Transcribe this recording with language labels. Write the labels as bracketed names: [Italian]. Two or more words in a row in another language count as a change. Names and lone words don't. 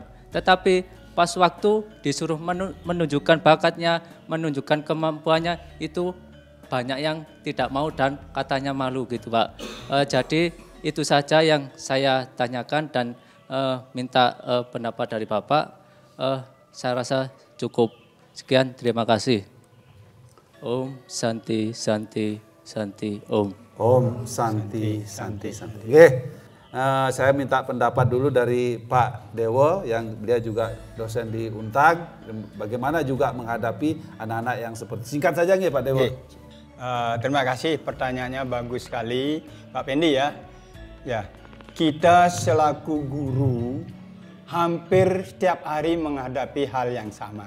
[Indonesian] Tetapi pas waktu disuruh menunjukkan bakatnya, menunjukkan kemampuannya, itu banyak yang tidak mau dan katanya malu gitu Pak. Jadi itu saja yang saya tanyakan dan minta pendapat dari Bapak. Saya rasa cukup. Sekian, terima kasih. [Sanskrit] Om Santi Santi Santi Om. Om Santi Santi Santi. [Indonesian] Oke. Saya minta pendapat dulu dari Pak Dewo yang dia juga dosen di Untag, bagaimana juga menghadapi anak-anak yang seperti, singkat saja nih Pak Dewo. Terima kasih, pertanyaannya bagus sekali Pak Pendi ya. Ya, kita selaku guru hampir setiap hari menghadapi hal yang sama.